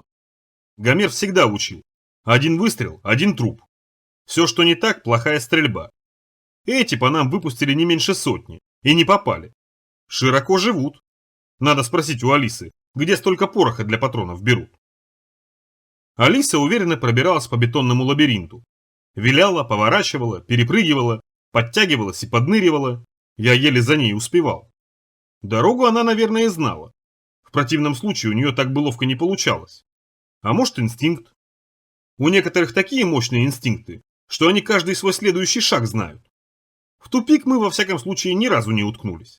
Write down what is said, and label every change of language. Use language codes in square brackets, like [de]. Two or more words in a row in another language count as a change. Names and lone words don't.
[ru] Гомер всегда учил. Один выстрел, один труп. Все, что не так, плохая стрельба. Эти по нам выпустили не меньше сотни, и не попали. Широко живут. Надо спросить у Алисы, где столько пороха для патронов берут. Алиса уверенно пробиралась по бетонному лабиринту. Виляла, поворачивала, перепрыгивала, подтягивалась и подныривала. Я еле за ней успевал. Дорогу она, наверное, знала. В противном случае у нее так бы ловко не получалось. А может, инстинкт. У некоторых такие мощные инстинкты, что они каждый свой следующий шаг знают. В тупик мы, во всяком случае, ни разу не уткнулись.